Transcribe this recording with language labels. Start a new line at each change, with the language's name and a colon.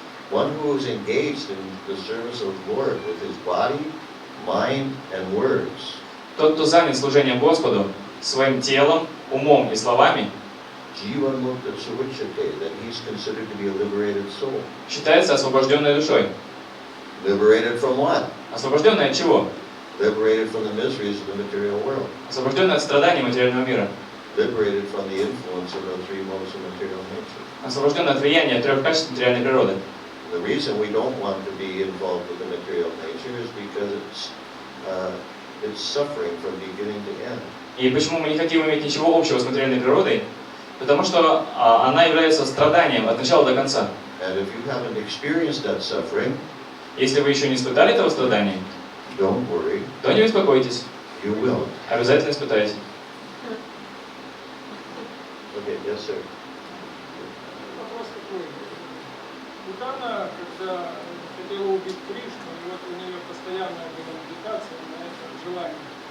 English: One who is engaged in the service of the Lord with his body, mind, and words.
Russian: Тот, кто занят служением Господу своим телом, умом и словами,
English: then he's considered to be a liberated soul.
Russian: считается освобожденной душой.
English: Liberated from what?
Russian: Освобожденной от чего?
English: Liberated from the miseries of the material world.
Russian: Освобожденной от страданий материального мира.
English: Liberated from the influence of the three modes of material nature.
Russian: Освобожденной от влияния трех качеств материальной природы.
English: The reason we don't want to be involved with the material nature is because it's suffering from beginning to end.
Russian: И почему мы не хотим иметь ничего общего с материальной природой? Потому что она является страданием от начала до конца.
English: And if you haven't experienced that suffering,
Russian: если вы еще не испытали этого страдания,
English: don't worry,
Russian: то не беспокойтесь.
English: You will.
Russian: Обязательно испытайте.
English: Okay, yes, sir.
Russian: Вопрос такой. Будана, когда хотела убить Кришну, и вот у нее постоянная была медитация на это желание.